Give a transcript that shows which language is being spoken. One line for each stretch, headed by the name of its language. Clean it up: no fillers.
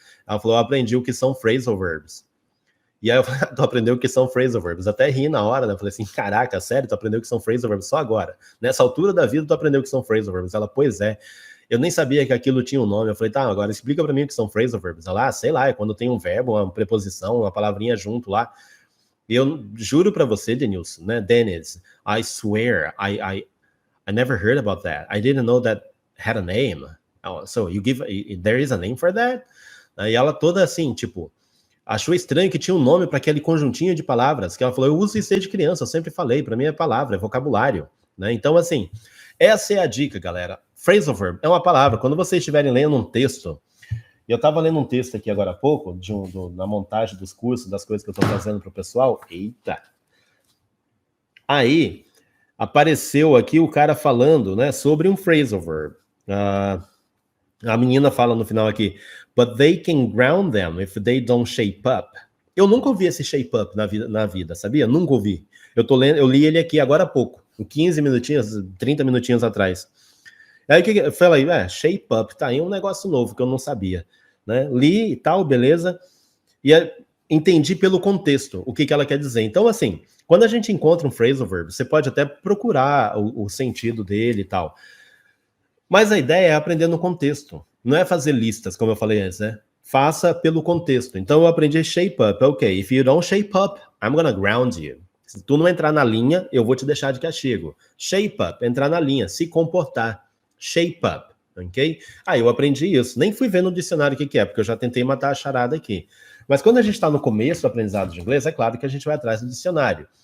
Portuguese: Ela falou, eu aprendi o que são phrasal verbs. E aí eu falei, tu aprendeu o que são phrasal verbs? Até ri na hora, né? Eu falei assim, caraca, sério, tu aprendeu o que são phrasal verbs só agora? Nessa altura da vida, tu aprendeu o que são phrasal verbs? Ela, pois é. Eu nem sabia que aquilo tinha um nome. Eu falei, tá, agora explica pra mim o que são phrasal verbs. Ela, sei lá, é quando tem um verbo, uma preposição, uma palavrinha junto lá. E eu juro pra você, Denilson, né, Dennis,
English: I swear, I never heard about that. I didn't know that had a name. Oh, so there is a name for that?
Portuguese: Aí ela toda assim, tipo, achou estranho que tinha um nome para aquele conjuntinho de palavras, que ela falou, eu uso isso desde criança, eu sempre falei, para mim é palavra, é vocabulário, né? Então, assim, essa é a dica, galera. Phrasal verb é uma palavra, quando vocês estiverem lendo um texto, e eu estava lendo um texto aqui agora há pouco, na montagem dos cursos, das coisas que eu estou fazendo para o pessoal, eita! Aí, apareceu aqui o cara falando, né, sobre um phrasal verb. A menina fala no final aqui,
English: but they can ground them if they don't shape up.
Portuguese: Eu nunca ouvi esse shape up na vida, sabia? Nunca ouvi. Eu li ele aqui agora há pouco, em 15 minutinhos, 30 minutinhos atrás. Aí que eu falei, shape up, tá aí um negócio novo que eu não sabia, né? Li e tal, beleza, e entendi pelo contexto o que ela quer dizer. Então, assim, quando a gente encontra um phrasal verb, você pode até procurar o sentido dele e tal, mas a ideia é aprender no contexto, não é fazer listas, como eu falei antes, né? Faça pelo contexto. Então eu aprendi
English: shape up, ok, if you don't shape up, I'm gonna ground you.
Portuguese: Se tu não entrar na linha, eu vou te deixar de castigo. Shape up, entrar na linha, se comportar. Shape up, ok? Eu aprendi isso. Nem fui ver no dicionário o que é, porque eu já tentei matar a charada aqui. Mas quando a gente está no começo do aprendizado de inglês, é claro que a gente vai atrás do dicionário.